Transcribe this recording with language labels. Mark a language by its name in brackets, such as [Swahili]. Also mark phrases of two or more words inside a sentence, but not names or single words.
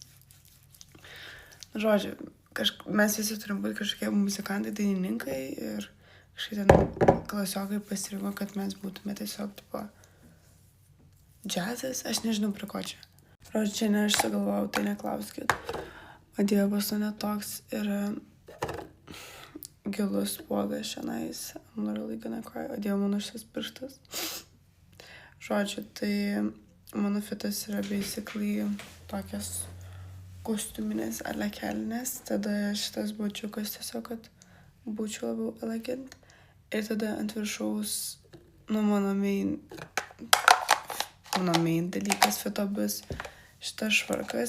[Lithuanian] Žodžiu, mes visi turim būti kažkokie muzikantai, dainininkai ir kažkaip ten klasiokai pasirinko, kad mes būtume tiesiog tipo džiazas, aš nežinau prie ko čia. Žodžiu, čia ne aš sugalvojau, tai neklauskit. O Dieve, pas mane toks yra gilus spuogas šiandien. [English] I'm literally gonna cry. [Lithuanian] O Dieve, mano šis pirštas. Žodžiu, tai mano fitas yra basically tokias kostiuminės kelnės. Tada šitas bačiukas tiesiog, kad būčiau labiau elegant. Ir tada ant viršaus, mano main dalykas fito bus šitas švarkas.